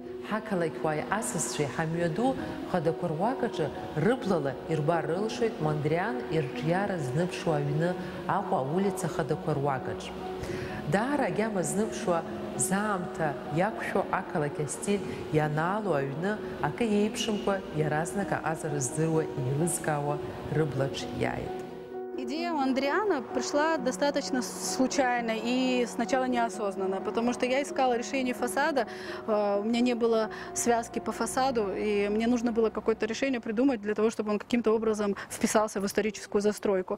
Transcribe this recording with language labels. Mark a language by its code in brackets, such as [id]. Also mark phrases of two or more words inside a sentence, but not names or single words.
[ab] ҳақалақьуааи асасцәеи ҳамҩаду хадақәа руакаҿы рыблала ирбар рылшоит Мандриан ирҿиара зныԥшуа аҩны Аҟәа аулица хадақәа руакаҿ. Даара агьама зныԥшуа заамҭа иақәшәо ақалақь астиль ианаало аҩны акы еиԥшымкәа иаразнак аҟазара здыруа еилызкаауа рыблаҿ иааит. [ru] Идея Мандриана пришла достаточно случайно и сначала неосознанно, потому что я искала решение фасада, у меня не было связки по фасаду, и мне нужно было какое-то решение придумать для того, чтобы он каким-то образом вписался в историческую застройку.